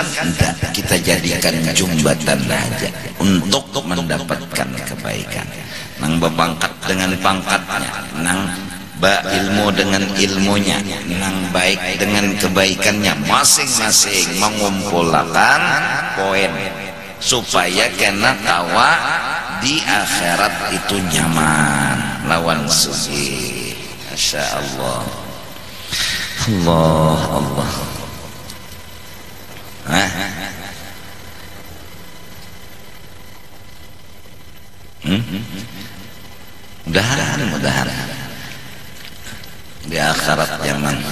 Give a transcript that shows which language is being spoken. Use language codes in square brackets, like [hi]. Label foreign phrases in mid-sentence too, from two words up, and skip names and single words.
[id] Tidak, kita jadikan jembatan aja untuk mendapatkan kebaikan. [bjn] Nang bepangkat dengan pangkatnya, nang ilmu dengan ilmunya, nang baik dengan kebaikannya, masing-masing mengumpulkan poin supaya kena tawa di akhirat itu nyaman lawan suci. [ar] ما شاء الله، الله الله. [id] Mudahan di akhirat nyaman.